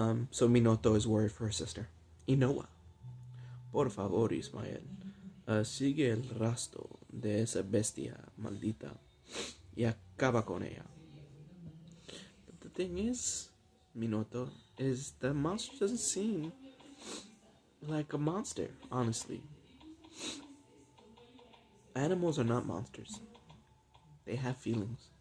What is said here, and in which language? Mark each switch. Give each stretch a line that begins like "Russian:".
English: So Minoto is worried for her sister.
Spanish: Inoa, por favor, Ismael, sigue el rastro de esa bestia maldita y acaba con ella.
English: But the thing is, Minoto, is the monster doesn't seem like a monster, honestly. Animals are not monsters. They have feelings.